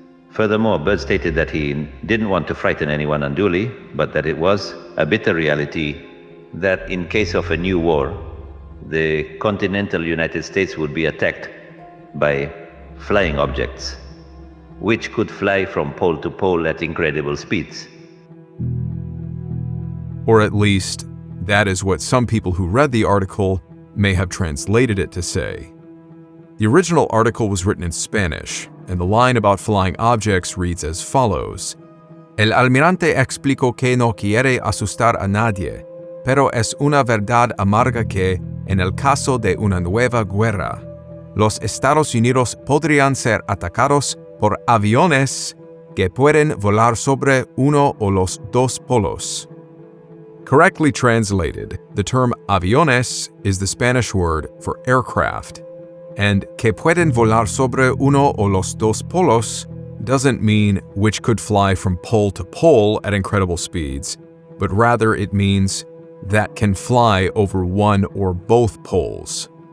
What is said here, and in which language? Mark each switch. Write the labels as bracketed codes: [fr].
[en] Furthermore, Byrd stated that he didn't want to frighten anyone unduly, but that it was a bitter reality that in case of a new war, the continental United States would be attacked by flying objects, which could fly from pole to pole at incredible speeds. Or at least, that is what some people who read the article may have translated it to say. The original article was written in Spanish, and the line about flying objects reads as follows. [es] El almirante explicó que no quiere asustar a nadie, pero es una verdad amarga que, en el caso de una nueva guerra, los Estados Unidos podrían ser atacados por aviones que pueden volar sobre uno o los dos polos. [en] Correctly translated, the term aviones is the Spanish word for aircraft, and [es] que pueden volar sobre uno o los dos polos [en] doesn't mean which could fly from pole to pole at incredible speeds, but rather it means that can fly over one or both poles.